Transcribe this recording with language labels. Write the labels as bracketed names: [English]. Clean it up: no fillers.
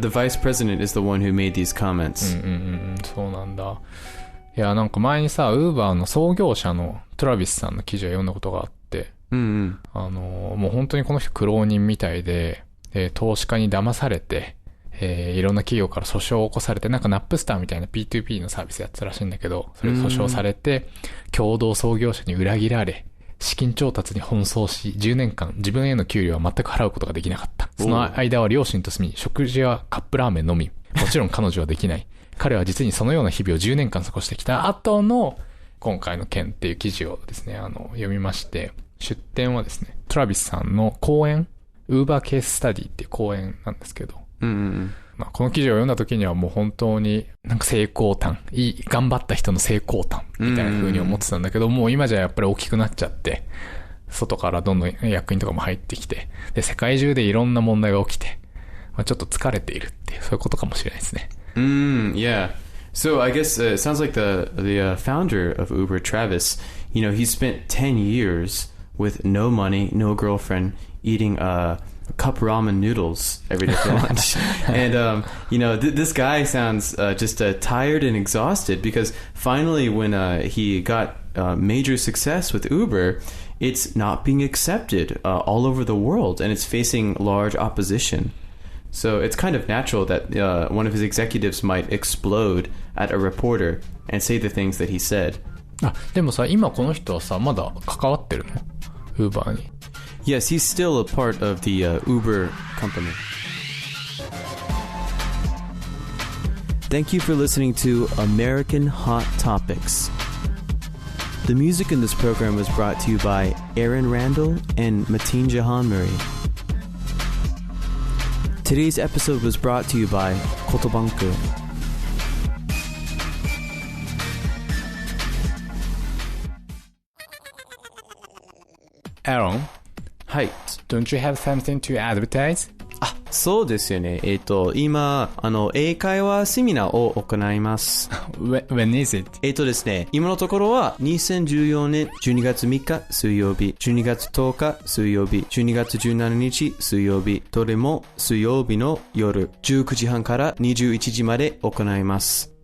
[English] The vice president is the one who made these comments. [Japanese] そうなんだ。いや、なんか前にさ、ウーバーの創業者のトラビスさんの記事を読んだことがあって、もう本当にこの人苦労人みたいで、投資家に騙されて、いろんな企業から訴訟を起こされて、なんかナップスターみたいな P2P のサービスやってたらしいんだけど、それで訴訟されて、共同創業者に裏切られ、資金調達に奔走し、10年間自分への給料は全く払うことができなかった。その間は両親と住み、食事はカップラーメンのみ。もちろん彼女はできない。彼は実にそのような日々を10年間過ごしてきた後の今回の件っていう記事をですね、読みまして、出典はですね、トラビスさんの講演、ウーバーケーススタディっていう講演なんですけど、まあ、この記事を読んだ時にはもう本当になんか成功譚、頑張った人の成功譚みたいな風に思ってたんだけど、もう今じゃやっぱり大きくなっちゃって、外からどんどん役員とかも入ってきて、で、世界中でいろんな問題が起きて、まあ、ちょっと疲れているっていう、そういうことかもしれないですね。 [English] Yeah. So I guess it sounds like the founder of Uber, Travis, you know, he spent 10 years with no money, no girlfriend, eating cup ramen noodles every day for lunch. And, this guy sounds just tired and exhausted because finally when he got major success with Uber, it's not being accepted all over the world, and it's facing large opposition. So it's kind of natural that one of his executives might explode at a reporter and say the things that he said. [Japanese] でもさ、今この人はさ、まだ関わってるの？ Uber に。 [English] Yes, he's still a part of the Uber company. Thank you for listening to American Hot Topics. The music in this program was brought to you by Aaron Randall and Mateen Jahanmuri. Today's episode was brought to you by Kotobanku. Aaron? [Japanese] はい。 [English] Don't you have something to advertise? [Japanese] そうですよね。今、英会話セミナーを行います。 [English] When is it? [Japanese] ですね、今のところは2014年12月3日水曜日、12月10日水曜日、12月17日水曜日、どれも水曜日の夜19時半から21時まで行います。